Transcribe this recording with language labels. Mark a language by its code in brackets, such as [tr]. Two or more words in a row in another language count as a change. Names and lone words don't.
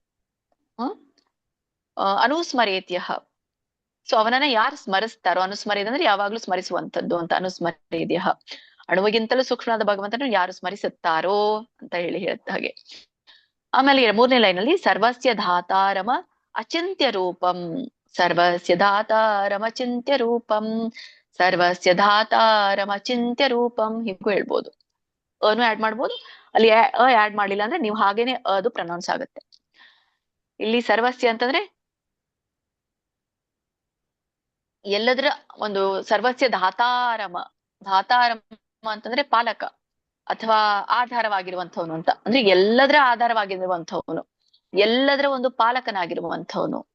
[kn] ಅನುಸ್ಮರೇತ್ಯ, ಸೊ ಅವನನ್ನ ಯಾರು ಸ್ಮರಿಸ್ತಾರೋ, ಅನುಸ್ಮರೇದ ಅಂದ್ರೆ ಯಾವಾಗ್ಲೂ ಸ್ಮರಿಸುವಂತದ್ದು ಅಂತ, ಅನುಸ್ಮರೇದ್ಯ ಅಣುವಿಗಿಂತಲೂ ಸೂಕ್ಷ್ಮವಾದ ಭಗವಂತನು ಯಾರು ಸ್ಮರಿಸುತ್ತಾರೋ ಅಂತ ಹೇಳಿ ಹೇಳುತ್ತ ಹಾಗೆ. ಆಮೇಲೆ ಮೂರನೇ ಲೈನಲ್ಲಿ [sa] ಸರ್ವಸ್ಯ ಧಾತಾರಮ ಅಚಿಂತ್ಯ ರೂಪಂ, ಸರ್ವಸ್ಯ ಧಾತಾರಮ ಅಚಿಂತ್ಯ ರೂಪಂ, ಸರ್ವಸ್ಯ ಧಾತಾರಮ ಅಚಿಂತ್ಯ ರೂಪಂ [kn] ಹೀಗೂ ಹೇಳ್ಬೋದು. ಅನು ಆಡ್ ಮಾಡ್ಬೋದು, ಅಲ್ಲಿ ಆಡ್ ಮಾಡ್ಲಿಲ್ಲ ಅಂದ್ರೆ ನೀವು ಹಾಗೇನೆ ಅದು ಪ್ರನೌನ್ಸ್ ಆಗುತ್ತೆ. ಇಲ್ಲಿ ಸರ್ವಸ್ಯ ಅಂತಂದ್ರೆ ಎಲ್ಲದರ ಒಂದು, [sa] ಸರ್ವಸ್ಯ ಧಾತಾರಮ, ಧಾತಾರಮ [kn] ಅಂತಂದ್ರೆ ಪಾಲಕ ಅಥವಾ ಆಧಾರವಾಗಿರುವಂಥವನು ಅಂತ, ಅಂದ್ರೆ ಎಲ್ಲದರ ಆಧಾರವಾಗಿರುವಂಥವನು, ಎಲ್ಲದರ ಒಂದು ಪಾಲಕನಾಗಿರುವಂಥವನು.